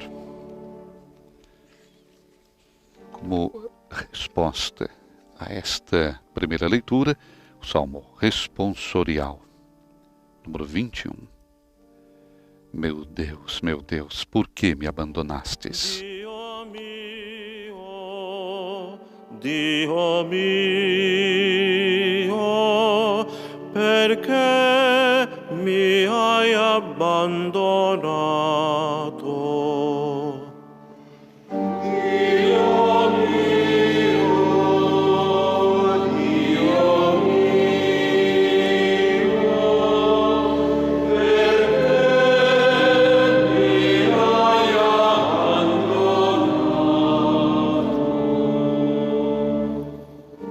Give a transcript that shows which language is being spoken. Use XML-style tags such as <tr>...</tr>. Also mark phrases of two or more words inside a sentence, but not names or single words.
<pt>Como resposta a esta primeira leitura, o Salmo responsorial, número 21. Meu Deus, por que me abandonastes?</pt> <it>Dio mio, perché mi hai abbandonato? Dio mio, perché mi hai abbandonato?</it>